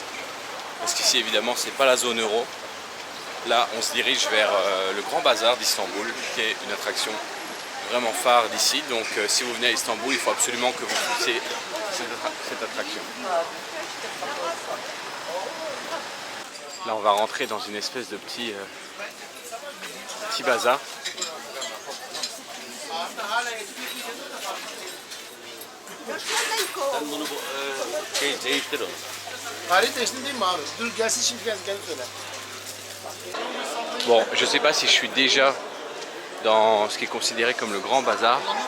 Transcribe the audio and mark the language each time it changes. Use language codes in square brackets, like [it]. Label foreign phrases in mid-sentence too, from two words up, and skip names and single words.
[fr] Parce qu'ici évidemment c'est pas la zone euro. Là on se dirige vers le Grand Bazar d'Istanbul qui est une attraction vraiment phare d'ici. Donc si vous venez à Istanbul, il faut absolument que vous fassiez cette attraction. Là on va rentrer dans une espèce de petit bazar. [tr] Sen bunu değiştir onu. Tarih değiştin değil mi abi? Dur gelsin şimdi gelip söyle. [fr] Bon, je sais pas si je suis déjà dans ce qui est considéré comme le grand bazar.